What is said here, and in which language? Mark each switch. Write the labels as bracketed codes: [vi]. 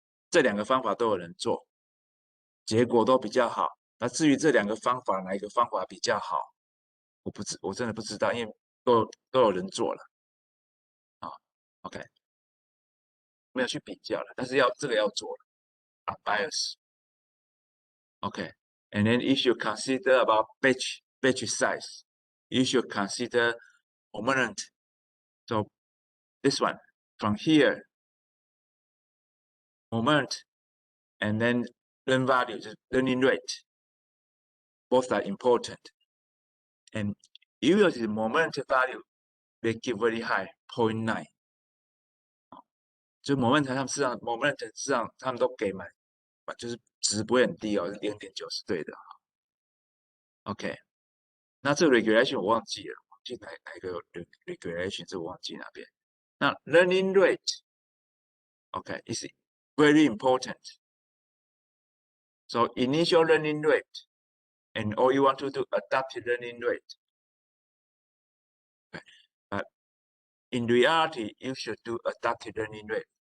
[zh] 这两个方法都有人做，结果都比较好。那至于这两个方法哪一个方法比较好，我真的不知道，因为都有人做了。 OK， 没有去比较了，但是这个要做了。 [en] bias。 OK， and then you should consider about batch size. You should consider moment. So this one from here, moment, and then learn value, just learning rate. Both are important. And usually moment value they give very high, 0.9. [zh] 就 moment 他们事实上 moment 事实上他们都给满，就是值不会很低哦，是 0.9 是对的。 OK， 那这个 regulation 我忘记了，忘记哪一个 regulation 这我忘记哪边。 [en] 那 learning rate, okay, is very important. So initial learning rate, and all you want to do adaptive learning rate. Okay. But in reality, you should do adaptive learning rate.